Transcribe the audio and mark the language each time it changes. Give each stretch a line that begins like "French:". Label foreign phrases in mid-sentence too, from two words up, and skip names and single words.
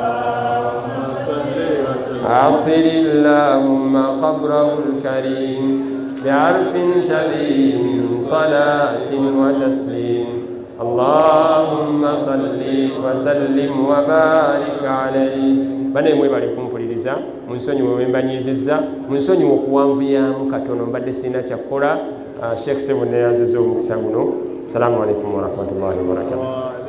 Arabic: عطر اللهم قبره الكريم بعرف شبيه من صلاة وتسليم اللهم صل وسلم وبارك عليه
Ganda: bane mwe bali kumpuliriza munsonyi mwe mbanyizizza munsonyi okuwanvuyamu katono mbadde sina kyakola Sheikh Sebo ne yaziza omukisa guno.
Arabic: السلام عليكم ورحمة الله وبركاته.